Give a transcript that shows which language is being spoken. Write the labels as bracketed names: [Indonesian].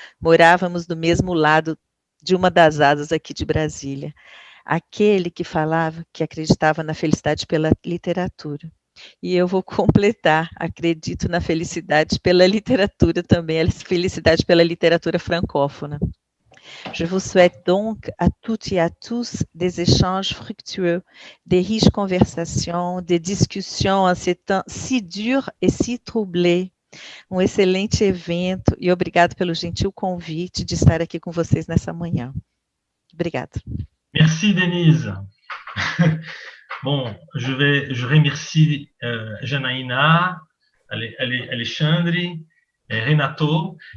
[Portuguese] Morávamos do mesmo lado de uma das asas aqui de Brasília. Aquele que falava que acreditava na felicidade pela literatura. E eu vou completar, acredito na felicidade pela literatura também, a felicidade pela literatura francófona. [French] Je vous souhaite donc à toutes et à tous des échanges fructueux, des riches conversations, des discussions en ces temps si durs et si troublés. [Portuguese] Um excelente evento e obrigado pelo gentil convite de estar aqui com vocês nessa manhã. Obrigada. [French] Merci, Denise. Bon, je remercie Janaína, Alexandre, Renato.